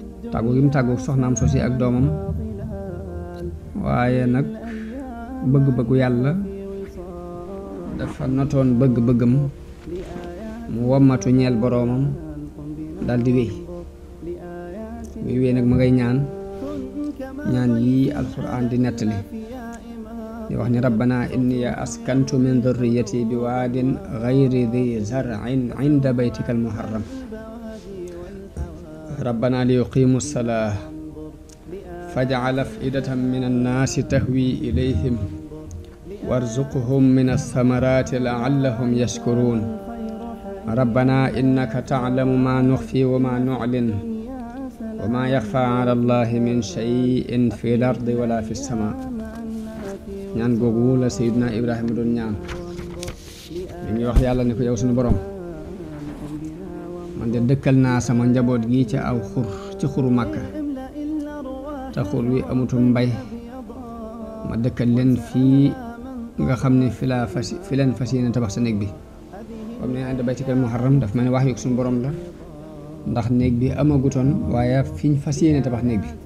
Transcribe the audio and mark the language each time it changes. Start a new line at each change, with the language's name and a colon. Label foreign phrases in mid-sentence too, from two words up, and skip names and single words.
Wolof: tàggu gi mu tàggu soxnaam sosi ak doomam waaye nag bëgg-bëggu yàlla dafa notoon bëgg-bëggam mu wommatu ñeel boroomam daldi wéy muy wéy nag ma ngay ñaan yi alquran di nettali di wax ni
Arabic: ربنا إني أسكنت من ذريتي بواد غير ذي زرع عند بيتك المحرم ربنا ليقيموا الصلاة فاجعل أفئدة من الناس تهوي إليهم وارزقهم من الثمرات لعلهم يشكرون ربنا إنك تعلم ما نخفي وما نعلن وما يخفى على الله من شيء في الأرض ولا في السماء
Wolof: ñaan googu la Seydina Ibrahima doon ñaan mi ngi wax yàlla ni ko yow suñu borom man de dëkkal naa sama njaboot gi ci aw xur ci xuru Màkka te xur wi amutum mbay ma dëkkal leen fii nga xam ne fi leen fas yéene tabax sa néeg bi comme ne
Arabic: عند بيتك المحرم
Wolof: daf ma ne wax yu suñu borom la ndax néeg bi amagutoon waaye fiñ fas yéene tabax néeg bi